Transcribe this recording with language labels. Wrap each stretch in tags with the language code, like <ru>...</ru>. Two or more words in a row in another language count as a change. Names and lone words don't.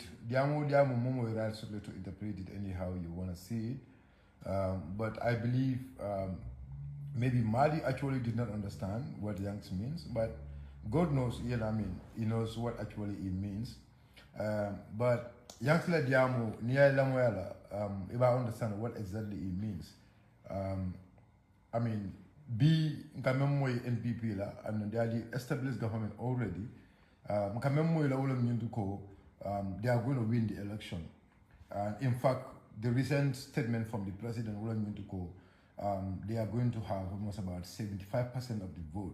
<en>Rights to interpret it anyhow you want to see it. But I believe maybe Madi actually did not understand what Yanks means, but God knows, he knows what actually it means. But Yanks</en> <dag>la diamo niya lamoyala</dag> <en>if I understand what exactly it means.</en> <dag>Be Nkamemwe NPP la</dag> <en>and they are the established government already.</en> <dag>Nkamemwe la</dag> <en>they are going to win the election. In fact, the recent statement from the president, they are going to have almost about 75% of the vote.</en>